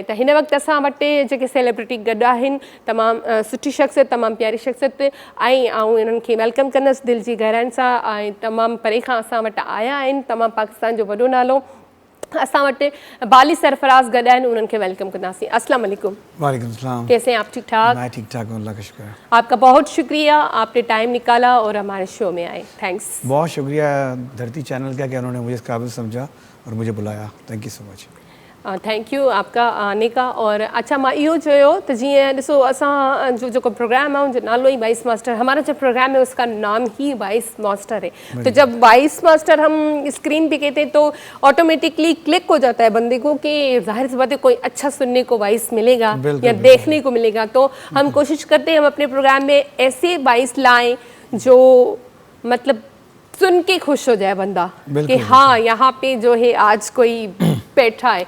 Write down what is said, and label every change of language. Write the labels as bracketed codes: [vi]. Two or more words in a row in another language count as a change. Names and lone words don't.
[sd] त हिन वक़्तु असां वटि जेके सेलिब्रिटी गॾु आहिनि, तमामु सुठी शख़्सियत, तमामु प्यारी शख़्सियत, ऐं आउं इन्हनि खे वेलकम कंदसि दिलि जी गहराइनि सां। ऐं तमामु परे खां असां वटि आया आहिनि, तमामु पाकिस्तान जो वॾो नालो असां वटि बाली सरफराज गॾु आहिनि, उन्हनि खे वेलकम कंदासीं। [ar] السلام علیکم. وعلیکم السلام. [ur] کیسے ہیں آپ؟ ٹھیک ٹھاک? میں ٹھیک ٹھاک ہوں، اللہ کا شکر ہے. آپ کا بہت شکریہ، آپ نے ٹائم نکالا اور ہمارے شو میں آئے. थैंक्स। بہت شکریہ دھرتی چینل کا کہ انہوں نے مجھے اس قابل سمجھا اور مجھے بلایا. [en] Thank you so much. thank you [ur] آپ کا آنے کا. [sd] और अच्छा मां इहो चयो त जीअं ॾिसो असां जो जेको प्रोग्राम है उनजो नालो ही वॉइस मास्टर, [ur] ہمارا جو پروگرام ہے اس کا نام ہی وائس ماسٹر ہے. تو جب وائس ماسٹر ہم اسکرین پے کہتے ہیں تو آٹومیٹکلی کلک ہو جاتا ہے بندے کو کہ ظاہر سی بات ہے کوئی اچھا سننے کو وائس ملے گا یا دیکھنے کو ملے گا. تو ہم کوشش کرتے ہیں ہم اپنے پروگرام میں ایسے وائس لائیں جو مطلب سن کے خوش ہو جائے بندہ کہ ہاں یہاں پے جو ہے آج کوئی بیٹھا ہے.